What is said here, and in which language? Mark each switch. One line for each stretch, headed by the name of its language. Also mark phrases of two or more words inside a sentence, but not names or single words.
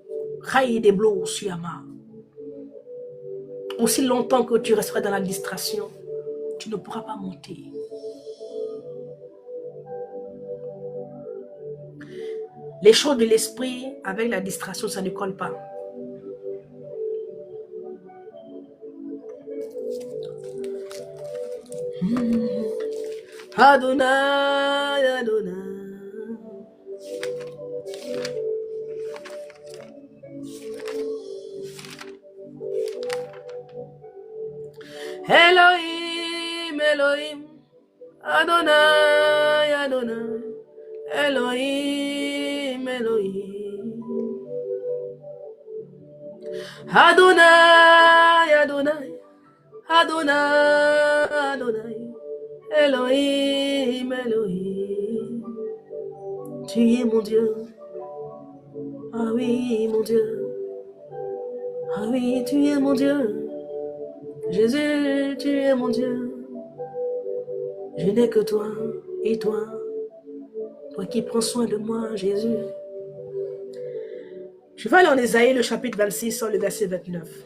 French: Aussi longtemps que tu resteras dans la distraction, tu ne pourras pas monter. Les choses de l'esprit avec la distraction, ça ne colle pas. Adonai, Adonai. Elohim, Elohim. Adonai, Adonai. Elohim, Elohim. Adonai, Adonai. Adonai, Adonai. Elohim, Elohim. Tu es mon Dieu. Ah oui, mon Dieu. Ah oui, tu es mon Dieu. Jésus, tu es mon Dieu. Je n'ai que toi et toi. Toi qui prends soin de moi, Jésus. Je vais aller en Ésaïe, le chapitre 26, le verset 29.